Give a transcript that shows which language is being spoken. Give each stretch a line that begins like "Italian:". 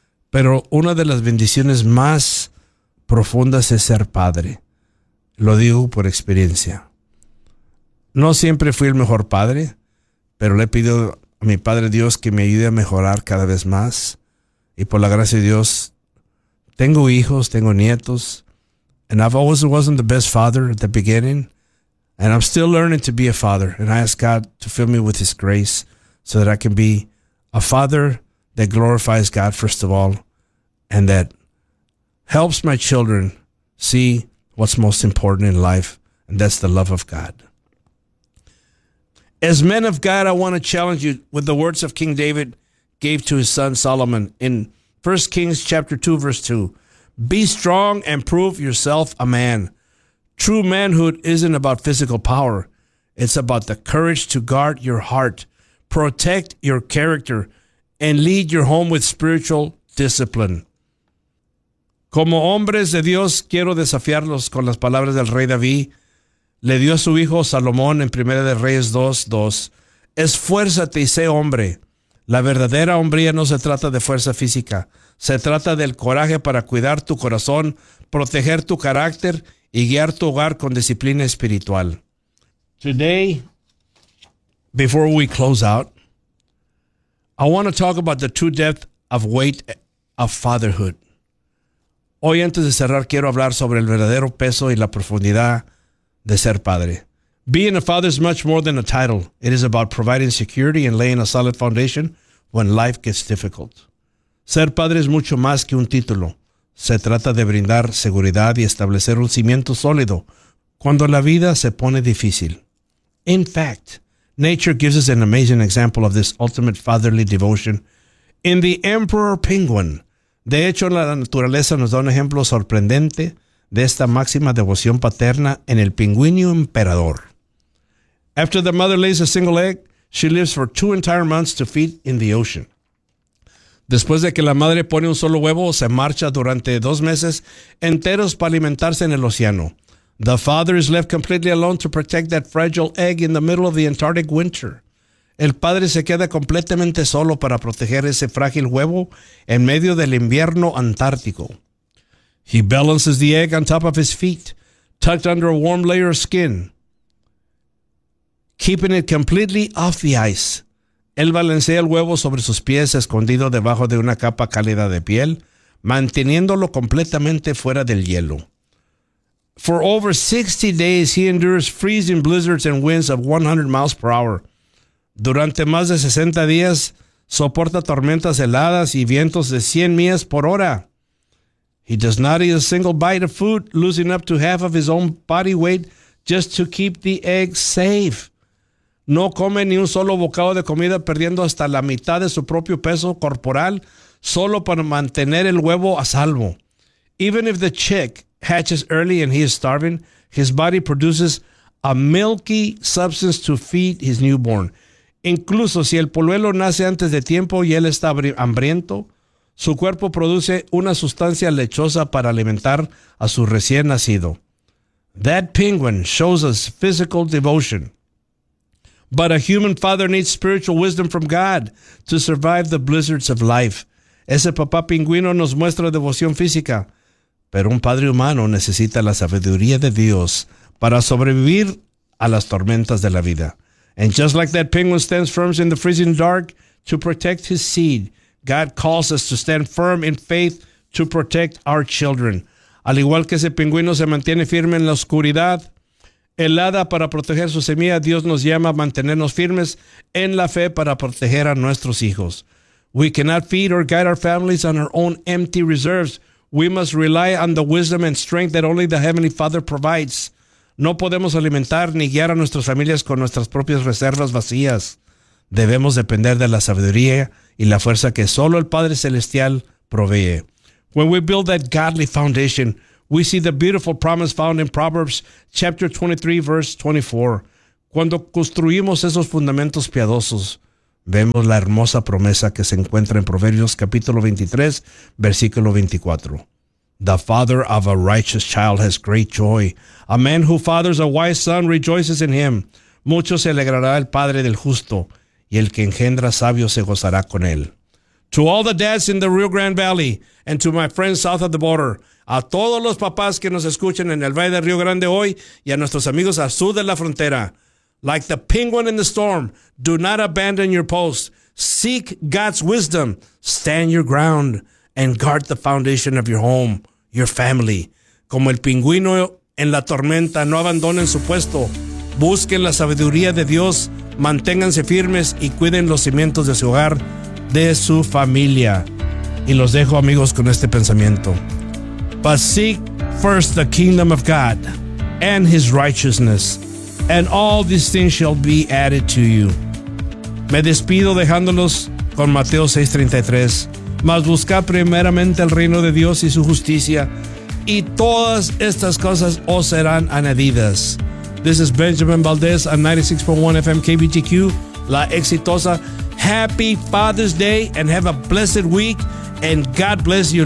Spanish: Pero una de las bendiciones más profundas es ser padre. Lo digo por experiencia. No siempre fui el mejor padre, pero le he pedido a mi Padre Dios que me ayude a mejorar cada vez más. Y por la gracia de Dios, tengo hijos, tengo nietos.
English: And I've always wasn't the best father at the beginning. And I'm still learning to be a father. And I ask God to fill me with his grace so that I can be a father that glorifies God first of all and that helps my children see what's most important in life, and that's the love of God. As men of God, I want to challenge you with the words of King David gave to his son Solomon in 1 Kings chapter 2, verse 2. Be strong and prove yourself a man. True manhood isn't about physical power. It's about the courage to guard your heart, protect your character, and lead your home with spiritual discipline.
Spanish: Como hombres de Dios, quiero desafiarlos con las palabras del rey David. Le dio a su hijo Salomón en 1 de Reyes 2:2. Esfuérzate y sé hombre. La verdadera hombría no se trata de fuerza física. Se trata del coraje para cuidar tu corazón, proteger tu carácter y guiar tu hogar con disciplina espiritual.
English: Today, before we close out, I want to talk about the true depth of weight of fatherhood.
Spanish: Hoy, antes de cerrar, quiero hablar sobre el verdadero peso y la profundidad de ser padre.
English: Being a father is much more than a title. It is about providing security and laying a solid foundation when life gets difficult.
Spanish: Ser padre es mucho más que un título. Se trata de brindar seguridad y establecer un cimiento sólido cuando la vida se pone difícil.
English: In fact, nature gives us an amazing example of this ultimate fatherly devotion in the emperor penguin.
Spanish: De hecho, la naturaleza nos da un ejemplo sorprendente de esta máxima devoción paterna en el pingüino emperador.
English: After the mother lays a single egg, she lives for 2 entire months to feed in the ocean.
Spanish: Después de que la madre pone un solo huevo, se marcha durante 2 meses enteros para alimentarse en el océano.
English: The father is left completely alone to protect that fragile egg in the middle of the Antarctic winter.
Spanish: El padre se queda completamente solo para proteger ese frágil huevo en medio del invierno antártico.
English: He balances the egg on top of his feet, tucked under a warm layer of skin, keeping it completely off the ice.
Spanish: Él balancea el huevo sobre sus pies, escondido debajo de una capa cálida de piel, manteniéndolo completamente fuera del hielo.
English: For over 60 days, he endures freezing blizzards and winds of 100 miles per hour.
Spanish: Durante más de 60 días, soporta tormentas heladas y vientos de 100 millas por hora.
English: He does not eat a single bite of food, losing up to half of his own body weight just to keep the egg safe.
Spanish: No come ni un solo bocado de comida, perdiendo hasta la mitad de su propio peso corporal solo para mantener el huevo a salvo.
English: Even if the chick hatches early and he is starving, his body produces a milky substance to feed his newborn.
Spanish: Incluso si el polluelo nace antes de tiempo y él está hambriento, su cuerpo produce una sustancia lechosa para alimentar a su recién nacido.
English: That penguin shows us physical devotion. But a human father needs spiritual wisdom from God to survive the blizzards of life.
Spanish: Ese papá pingüino nos muestra devoción física. Pero un padre humano necesita la sabiduría de Dios para sobrevivir a las tormentas de la vida.
English: And just like that penguin stands firm in the freezing dark to protect his seed, God calls us to stand firm in faith to protect our children.
Spanish: Al igual que ese pingüino se mantiene firme en la oscuridad, helada para proteger su semilla, Dios nos llama a mantenernos firmes en la fe para proteger a nuestros hijos.
English: We cannot feed or guide our families on our own empty reserves. We must rely on the wisdom and strength that only the Heavenly Father provides.
Spanish: No podemos alimentar ni guiar a nuestras familias con nuestras propias reservas vacías. Debemos depender de la sabiduría y la fuerza que solo el Padre Celestial provee.
English: When we build that godly foundation, we see the beautiful promise found in Proverbs chapter 23, verse 24.
Spanish: Cuando construimos esos fundamentos piadosos, vemos la hermosa promesa que se encuentra en Proverbios capítulo 23, versículo 24.
English: The father of a righteous child has great joy. A man who fathers a wise son rejoices in him.
Spanish: Mucho se alegrará el padre del justo, y el que engendra sabio se gozará con él.
English: To all the dads in the Rio Grande Valley, and to my friends south of the border,
Spanish: a todos los papás que nos escuchen en el Valle del Río Grande hoy, y a nuestros amigos al sur de la frontera,
English: like the penguin in the storm, do not abandon your post. Seek God's wisdom, stand your ground, and guard the foundation of your home, your family.
Spanish: Como el pingüino en la tormenta, no abandonen su puesto. Busquen la sabiduría de Dios, manténganse firmes y cuiden los cimientos de su hogar, de su familia. Y los dejo, amigos, con este pensamiento.
English: But seek first the kingdom of God and his righteousness, and all these things shall be added to you.
Spanish: Me despido dejándolos con Mateo 6:33. Mas buscad primeramente el reino de Dios y su justicia, y todas estas cosas os serán añadidas.
English: This is Benjamin Valdez on 96.1 FM KBTQ, La Exitosa. Happy Father's Day and have a blessed week, and God bless you.